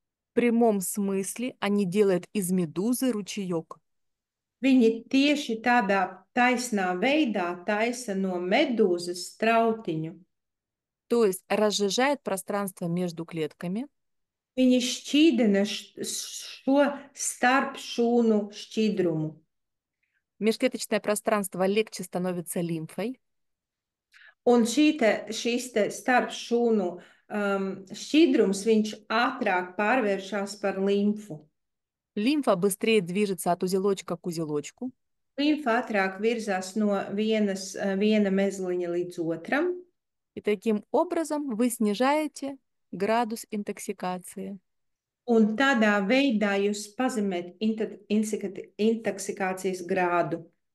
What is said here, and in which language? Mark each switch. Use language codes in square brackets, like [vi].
[ru] В прямом смысле они делают из медузы ручеек. [lv] Viņi tieši tādā taisnā veidā taisa no medūzas strautiņu. [ru] То есть разжижает пространство между клетками, [lv] Viņi šķīdina šo starpšūnu šķidrumu. [ru] межклеточное пространство легче становится лимфой, [lv] Un šīs te starpšūnu šķidrums, viņš ātrāk pārvēršas par limfu. [ru] лимфа быстрее движется от узелочка к узелочку, [lv] Limfa ātrāk virzās no viena mezliņa līdz otram, [ru] и таким образом вы снижаете градус интоксикации. [lv] un tādā veidā jūs pazemēt intoksikācijas grādu.